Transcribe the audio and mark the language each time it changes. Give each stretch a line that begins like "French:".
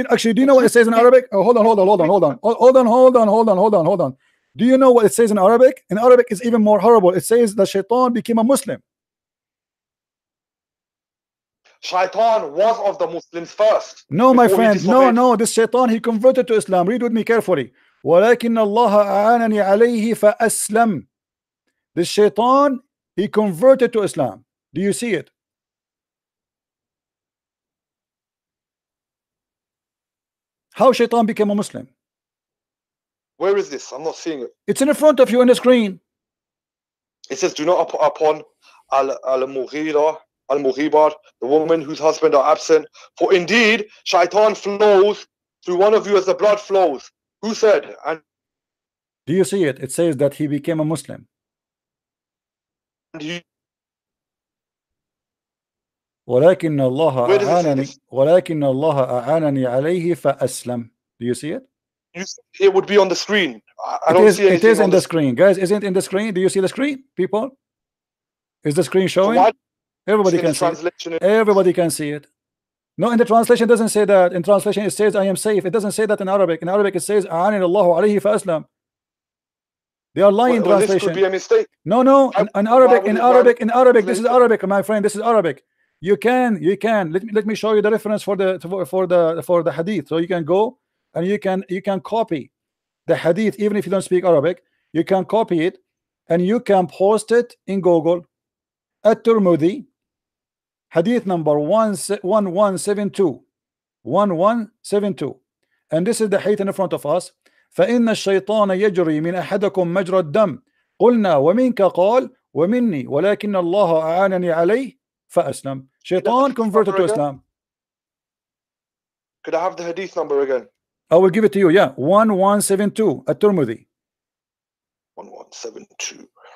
English: Actually, do you know what it says in Arabic? Oh, hold on. Do you know what it says in Arabic? In Arabic, it's even more horrible. It says that shaitan became a Muslim. Shaitan was of the Muslims first. No, my friend. No. This shaitan, he converted to Islam. Read with me carefully.
Arabic: ولكن الله أعانني عليه فأسلم.
English: This shaitan, he converted to Islam. Do you see it? How shaitan became a Muslim? Where is this? I'm not seeing it. It's in front of you on the screen. It says, do not upon al-Mughibar, the woman whose husband are absent. For indeed, shaitan flows through one of you as the blood flows. Who said? And do you see it? It says that he became a Muslim.
Arabic: ولكن الله أعانني عليه فأسلم.
English: Do you see it? It would be on the screen. It is in the screen, guys. Isn't it in the screen? Do you see the screen, people? Is the screen showing? So everybody can see it. Everybody can see it. No, in the translation it doesn't say that. In translation it says I am safe. It doesn't say that in Arabic. In Arabic it says
Arabic: أعانني الله عليه فأسلم.
English: They are lying in translation. This could be a mistake. No. In Arabic. This is Arabic, my friend. This is Arabic. You can. Let me show you the reference for the hadith, so you can go and you can copy the hadith, even if you don't speak Arabic. You can copy it and you can post it in Google. At-Tirmidhi, hadith number 1172, and this is the hadith in front of us.
Arabic: فإن الشيطان يجري من أحدكم مجرى الدم قلنا ومنك قال ومني ولكن الله أعانني عليه فأسلم.
English: Shaitan converted to Islam. Could I have the hadith number again? I will give it to you. Yeah, 1172 At-Tirmidhi. 1172.